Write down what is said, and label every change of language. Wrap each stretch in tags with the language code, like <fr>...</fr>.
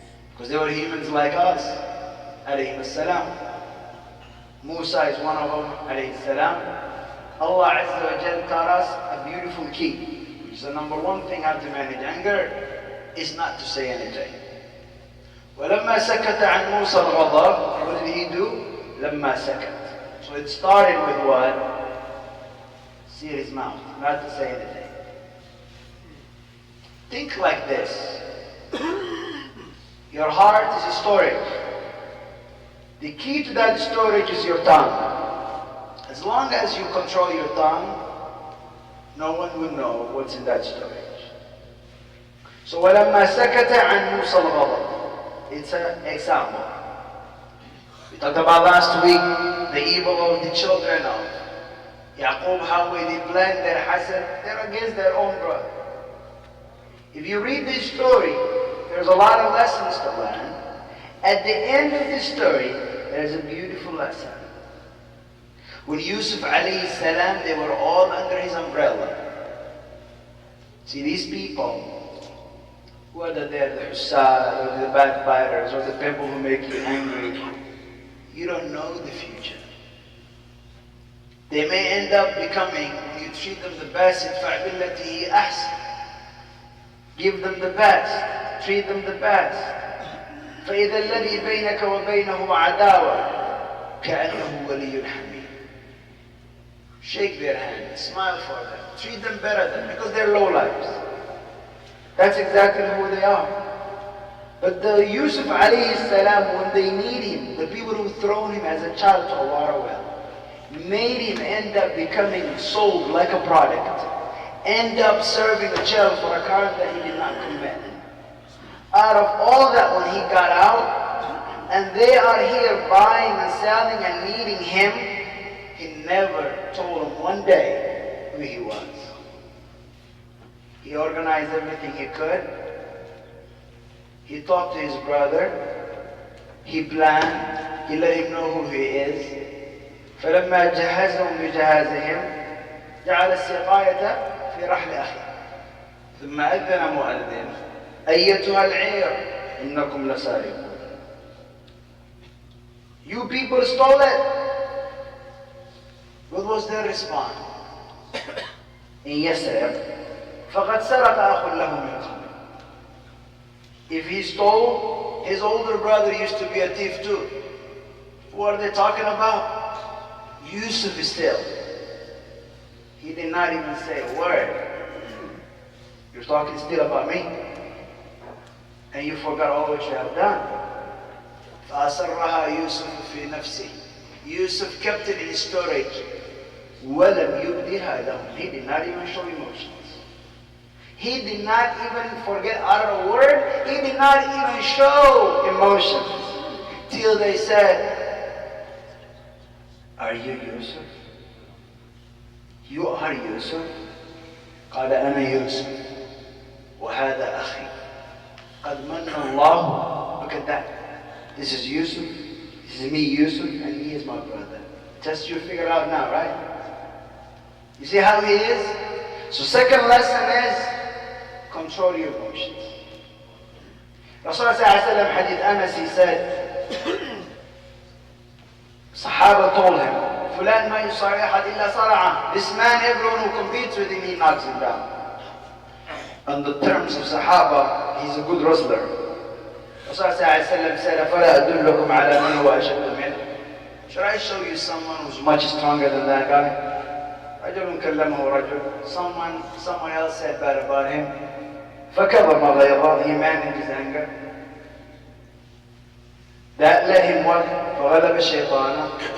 <en>Because they were humans like us, alayhim as-salam. Musa is one of them, alayhi salam. Allah Azza wa Jal taught us a beautiful key, which is the number one thing how to manage anger, is not to say anything.</en> <ar>وَلَمَّا سَكَتَ عَنْ مُوسَى الْغَضَبِ,</ar> <en>what did he do?</en> <ar>لَمَّا سَكَتَ.</ar> <en>So it started with what? Seal his mouth, not to say anything. Think like this. Your heart is a storage. The key to that storage is your tongue. As long as you control your tongue, no one will know what's in that storage. So</en> <ar>وَلَمَّا سَكَتَ عَنْ مُوسَى الْغَضَبِ,</ar> <en>it's an example. We talked about last week the evil of the children of Yaqub, how they plan their hasad, they're against their own brother. If you read this story, there's a lot of lessons to learn. At the end of this story, there's a beautiful lesson. When Yusuf alayhi salam, they were all under his umbrella. See, these people, whether they're the hussad, or the backbiters, or the people who make you angry, you don't know the future. They may end up becoming, when you treat them the best,</en> <ar>idfa' billati hi ahsan.</ar> <en>Give them the best, treat them the best.</en> <ar>فإذا الذي بينك وبينه عداوة كأنه ولي حميم.</ar> <en>Shake their hand, smile for them, treat them better than because they're low lives. That's exactly who they are. But the Yusuf alayhi salam, when they need him, the people who thrown him as a child to a water well, made him end up becoming sold like a product, end up serving a jail for a crime that he did not commit. Out of all that, when he got out, and they are here buying and selling and needing him, he never told them one day who he was. He organized everything he could. He talked to his brother. He planned. He let him know who he is.</en> <ar>فلما جهزهم بجهازهم جعل السقاية في رحل أخيه ثم أذن مؤذن أيتها العير إنكم لسارقون.</ar> <en>You people stole it. What was their response?</en> <ar>إن يسرق فقد سرق أخ له من قبل.</ar> <en>If he stole, His older brother used to be a thief too. What are they talking about? Yusuf is still. He did not even say a word. You're talking still about me. And you forgot all what you have done.</en> <ar>فَأَسَرَّهَا يُوسُفُ فِي نَفْسِهِ.</ar> <en>Yusuf kept it in his storage.</en> <ar>وَلَمْ يُبْدِهَا لَهُمْ.</ar> <en>He did not even show emotions. He did not even forget utter a word. He did not even show emotions. Till they said, are you Yusuf? You are Yusuf?</en> <ar>قال أنا يوسف وهذا أخي قد من الله.</ar> <en>Look at that. This is Yusuf. This is me, Yusuf, and he is my brother. Just you figure out now, right? You see how he is? So second lesson is control your emotions. Rasulullah ﷺ, hadith Anas, he said, Sahaba told him,</en> <ar>Fulan ma yusari ahad illa sara'ah.</ar> <en>This man, everyone who competes with him, he knocks him down. On the terms of Sahaba, he's a good wrestler.</en> <ar>Rasulullah ﷺ said, أَفَلَا أَدُلُّكُمْ عَلَى مَنْ هُوَ أَشَدُّ مِنْهُ.</ar> <en>Should I show you someone who's much stronger than that guy?</en> <ar>رجل كلمه رجل.</ar> <en>Someone else said bad about him.</en> <ar>فكظم غيظه.</ar> <en>He managed his anger. That led him what?</en> <ar>فغلب الشيطان.</ar>